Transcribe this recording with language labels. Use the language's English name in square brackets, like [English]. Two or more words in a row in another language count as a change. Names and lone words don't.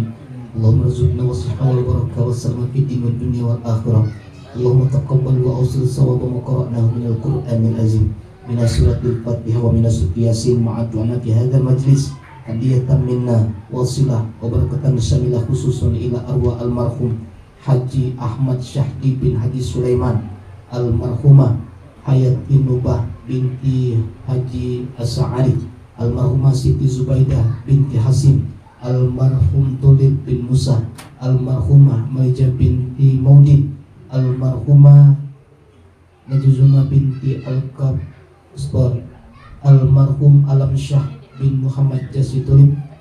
[Arabic] اللهم ارزقنا الصحة والبركة والسلامة في الدين والدنيا والآخرة. اللهم تقبل وأوصل صواب ما قرأناه من القرآن العظيم من سورة الفاتحة ومن سورة ياسين مع الدعاء في هذا المجلس هدية منا وصلة وبركة شاملة خصوصا إلى أرواح المرحوم Haji Ahmad Syahdi bin Haji Sulaiman, almarhumah Hayat bin Nubah binti Haji As-Sa'ari, almarhumah Siti Zubaidah binti Hasim, almarhum Tulib bin Musa, almarhumah Maija binti Maudid, almarhumah Najuzuma binti Al-Qab Spor, almarhum Alam Syah bin Muhammad Jasi Tulib,